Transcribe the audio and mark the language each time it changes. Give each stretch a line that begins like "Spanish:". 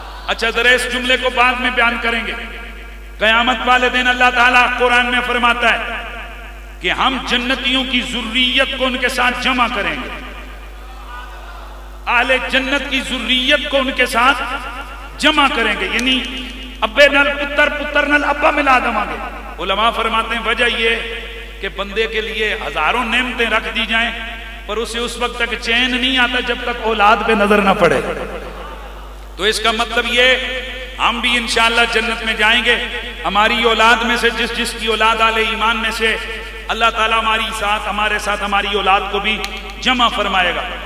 Urdu: اچھا ذرا اس جملے کو بعد میں بیان کریں گے. قیامت والے دن اللہ تعالیٰ قرآن میں فرماتا ہے کہ ہم جنتیوں کی ذریت کو ان کے ساتھ جمع کریں گے. اہل جنت کی ذریت کو ان کے ساتھ جمع کریں گے.
Punjabi: یعنی ابے نل پتر، پتر نل ابا
Urdu: ملا دیں گے. علماء فرماتے ہیں وجہ یہ کہ بندے کے لیے ہزاروں نعمتیں رکھ دی جائیں پر اسے اس وقت تک چین نہیں آتا جب تک اولاد پہ نظر نہ پڑے. تو اس کا مطلب یہ ہم بھی انشاءاللہ جنت میں جائیں گے. ہماری اولاد میں سے جس کی اولاد اہل ایمان میں سے اللہ تعالیٰ ہمارے ساتھ ہماری اولاد کو بھی جمع فرمائے گا.